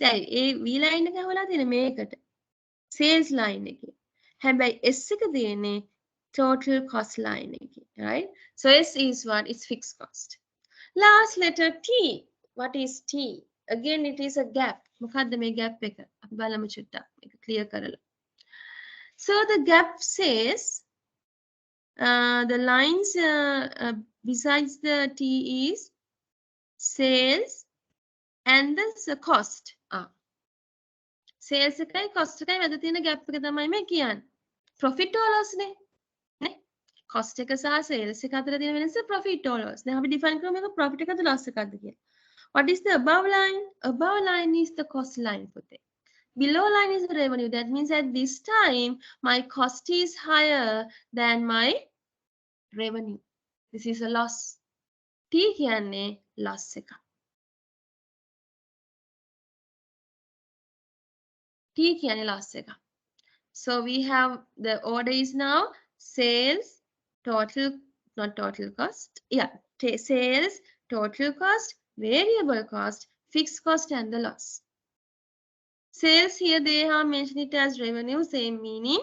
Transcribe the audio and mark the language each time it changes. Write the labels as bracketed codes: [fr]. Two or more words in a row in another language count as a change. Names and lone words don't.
[si] ඒ [en] V line [si] එක හොලා තියෙන මේකට. [en] Sales line [si] එකේ. හැබැයි S එක තියෙන්නේ [en] total cost line [si] එකේ, [en] right? So S is what? It's fixed cost. Last letter T. What is T? Again, it is a gap. [si] මොකද්ද මේ gap එක? අපි බලමු චුට්ටක්. මේක clear කරලා. [en] So the gap says the lines besides the T is sales and the cost. [si] Sales එකයි cost එකයි මැද තියෙන gap එක තමයි මේ කියන්නේ. [en] Profit or loss [si] නේ. නේ? Cost එක සහ sales එක අතර තියෙන වෙනස [en] profit or loss. [si] දැන් අපි define කරමු මේක profit එකද loss එකක්ද කියලා. [en] What is the above line? Above line is the cost line පුතේ. Below line is the revenue. That means at this time, my cost is higher than my revenue. This is a loss. [si] T කියන්නේ loss එක. T කියන්නේ loss එක. [en] So we have the order is now sales, total, not total cost. Yeah, sales, total cost, variable cost, fixed cost, and the loss. Sales here they have mentioned it as revenue, same meaning.